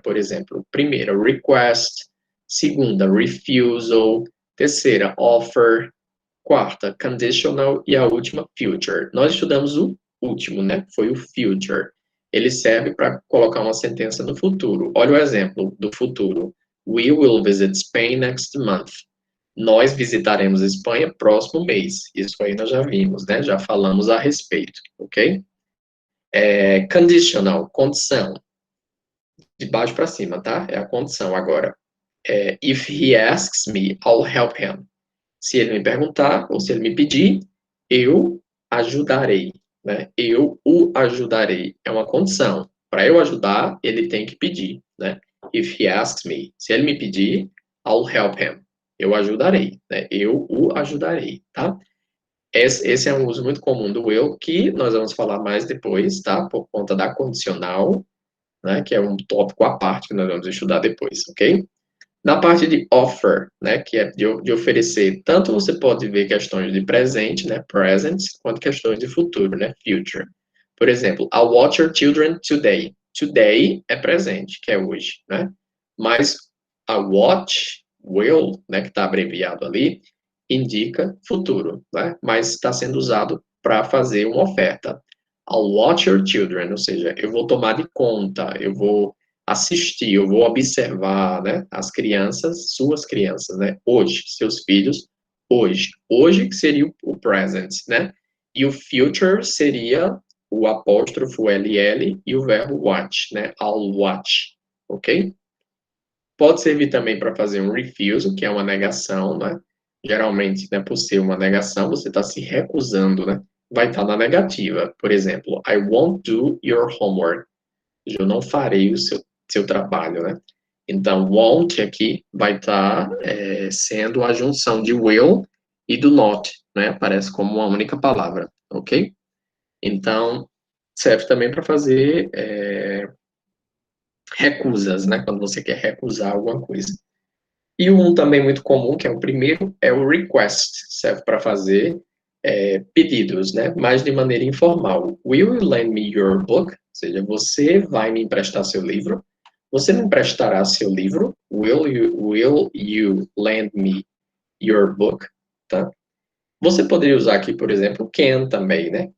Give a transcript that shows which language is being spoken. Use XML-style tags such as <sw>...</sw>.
<pt>Por exemplo, primeira, request, segunda, refusal, terceira, offer, quarta, conditional e a última, future. Nós estudamos o último, né? Foi o future. Ele serve para colocar uma sentença no futuro. Olha o exemplo do futuro.</pt> <en>We will visit Spain next month.</en> <pt>Nós visitaremos a Espanha próximo mês. Isso aí nós já vimos, né? Já falamos a respeito, ok? Conditional, condição. De baixo para cima, tá? É a condição agora.</pt> <en>If he asks me, I'll help him.</en> <pt>Se ele me perguntar, ou se ele me pedir, eu ajudarei. Né? Eu o ajudarei. É uma condição. Para eu ajudar, ele tem que pedir. Né?</pt> <en>If he asks me.</en> <pt>Se ele me pedir,</pt> <en>I'll help him.</en> <pt>eu ajudarei, né? Eu o ajudarei, tá? Esse é um uso muito comum do will, que nós vamos falar mais depois, tá? Por conta da condicional, né? Que é um tópico à parte que nós vamos estudar depois, ok? Na parte de offer, né, que é de oferecer, tanto você pode ver questões de presente, né, present, quanto questões de futuro, né, future. Por exemplo,</pt> <en>I'll watch your children today.</en> <pt>Today é presente, que é hoje, né? Mas a watch, will, né, que está abreviado ali, indica futuro, né? Mas está sendo usado para fazer uma oferta.</pt> <en>I'll watch your children,</en> <pt>ou seja, eu vou tomar de conta, eu vou assistir, eu vou observar, né, as crianças, suas crianças, né, hoje, seus filhos, hoje. Hoje que seria o present, né? E o future seria o apóstrofo LL e o verbo watch, né?</pt> <en>I'll watch, ok?</en> <pt>Pode servir também para fazer um refusal, que é uma negação, né? Geralmente, né, por ser uma negação, você está se recusando, né? Vai estar na negativa. Por exemplo,</pt> <en>I won't do your homework.</en> <pt>Eu não farei o seu trabalho, né? Então, won't aqui vai estar sendo a junção de will e do not, né? Aparece como uma única palavra, ok? Então, serve também para fazer recusas, né? Quando você quer recusar alguma coisa. E um também muito comum, que é o primeiro, é o request. Serve para fazer pedidos, né? Mas de maneira informal.</pt> <en>Will you lend me your book?</en> <pt>Ou seja, você vai me emprestar seu livro? Você me emprestará seu livro?</pt> <en>Will you lend me your book?</en> <pt>Tá? Você poderia usar aqui, por exemplo, can também, né?</pt>